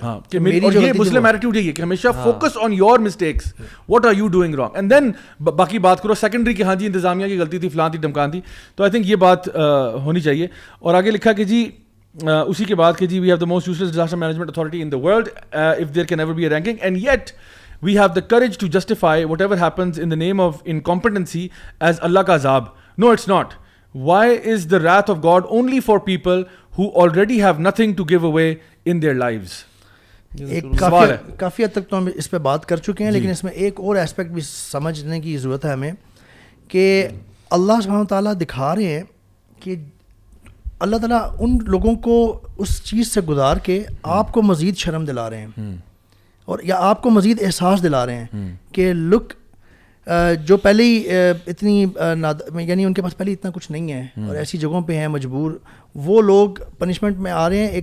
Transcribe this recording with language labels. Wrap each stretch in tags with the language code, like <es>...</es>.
<ur>ہاں, کہ یہ مسلم ایٹیٹیوڈ یہی ہے کہ ہمیشہ</ur> <en>focus on your mistakes, what are you doing wrong, and then</en> <ur>باقی بات کرو سیکنڈری کہ ہاں جی انتظامیہ کی غلطی تھی, فلاں تھی, ڈمکان تھی. تو آئی تھنک یہ بات ہونی چاہیے. اور آگے لکھا کہ جی</ur> <en>اسی کے بعد کہ جی we have the most useless disaster management authority in the world if there can ever be a ranking, and yet we have the courage to justify whatever happens in the name of incompetency as</en> <ur>Allah ka azab.</ur> <en>No, it's not. Why is the wrath of God only for people who already have nothing to give away in their lives?</en> <ur>کافی حد تک تو ہم اس پہ بات کر چکے ہیں, لیکن اس میں ایک اور ایسپیکٹ بھی سمجھنے کی ضرورت ہے ہمیں, کہ اللہ سبحانہ وتعالیٰ دکھا رہے ہیں کہ اللہ تعالیٰ ان لوگوں کو اس چیز سے گزار کے آپ کو مزید شرم دلا رہے ہیں, اور یا آپ کو مزید احساس دلا رہے ہیں کہ لک جو پہلے ہی اتنی یعنی ان کے پاس پہلے اتنا کچھ نہیں ہے اور ایسی جگہوں پہ ہیں مجبور, وہ لوگ پنشمنٹ میں آ رہے ہیں.</ur>